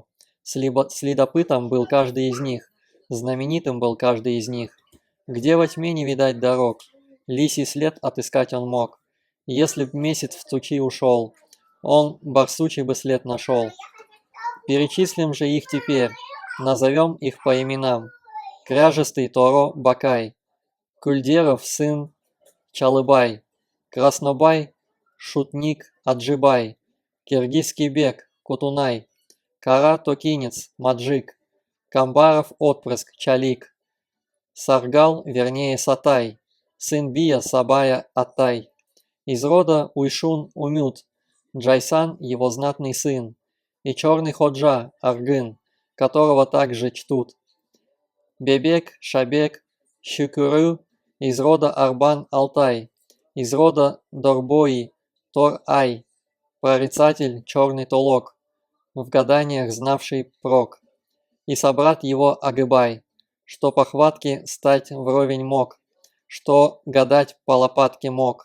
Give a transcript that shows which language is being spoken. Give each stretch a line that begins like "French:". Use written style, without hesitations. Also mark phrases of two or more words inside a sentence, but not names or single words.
Russian: Следопытом был каждый из них, знаменитым был каждый из них. Где во тьме не видать дорог, лисий след отыскать он мог. Если б месяц в тучи ушел, он барсучий бы след нашел. Перечислим же их теперь, назовем их по именам. Кряжестый Торо Бакай, Кульдеров сын Чалыбай, Краснобай, Шутник Аджибай, Киргизский бег Кутунай, Кара Токинец Маджик, Камбаров отпрыск Чалик, Саргал, вернее Сатай, сын Бия Сабая Атай, из рода Уйшун Умют, Джайсан его знатный сын, и черный Ходжа Аргын, которого также чтут. Бебек, Шабек, Щукурю, из рода Арбан Алтай, из рода Дорбои Тор-Ай, прорицатель черный Толок, в гаданиях знавший прок, и собрат его Агыбай, что по хватке стать вровень мог, что гадать по лопатке мог.